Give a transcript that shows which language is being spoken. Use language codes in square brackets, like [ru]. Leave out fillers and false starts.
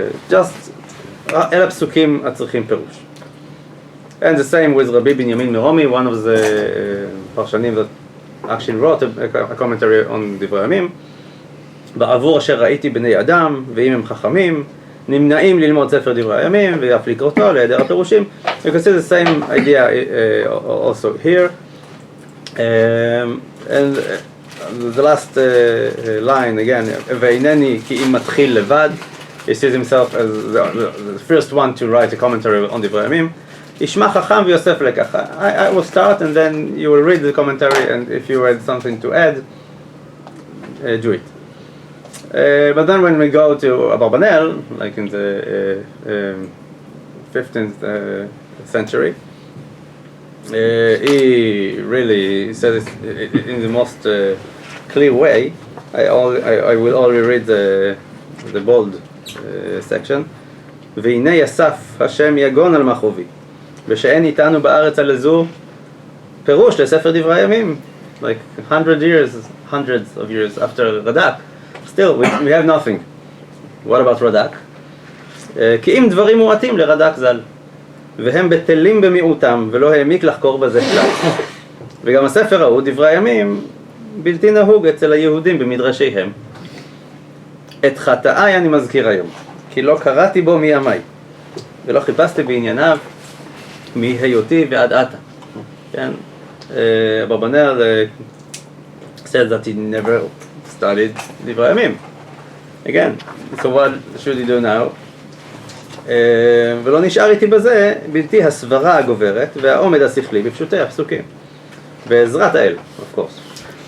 [he] Just, אלה פסוקים הצריכים פירוש. [en] And the same with Rabbi Binyamin Meromi, one of the פרשנים that actually wrote a commentary on דברי הימים. [he] בעבור אשר ראיתי בני אדם, ואם הם חכמים, נמנעים ללמוד ספר דברי הימים, ואף לקרותו להיעדר הפירושים. [en] You can see the same idea also here. And the last line again, [he] ואינני כי אם מתחיל לבד, [en] he sees himself as the first one to write a commentary on דברי הימים. [he] ישמע חכם ויוסף לקח. [en] I will start and then you will read the commentary, and if you had something to add, do it. But then when we go to Abarbanel, like in the 15th century, he really says it in the most clear way. I will only read the bold section. [he] והנה יסף השם יגון על מחובי ושאין איתנו בארץ על זו פירוש לספר דברי הימים. [en] Like hundreds of years after Radak, still we have nothing. What about Radak? [he] כי אם דברים מועטים לרד"ק ז"ל והם בטלים במיעוטם ולא העמיק לחקור בזה כלל. וגם הספר ההוא, דברי הימים, בלתי נהוג אצל היהודים במדרשיהם. את חטאיי אני מזכיר היום, כי לא קראתי בו מימיי, ולא חיפשתי בענייניו מהיותי ועד עתה. כן? [en] אברבנאל said that he never studied דברי הימים. Again, so what should he do now? [he] ולא נשאר איתי בזה בלתי הסברה הגוברת והעומד השכלי בפשוטי הפסוקים בעזרת האל, [en] of course.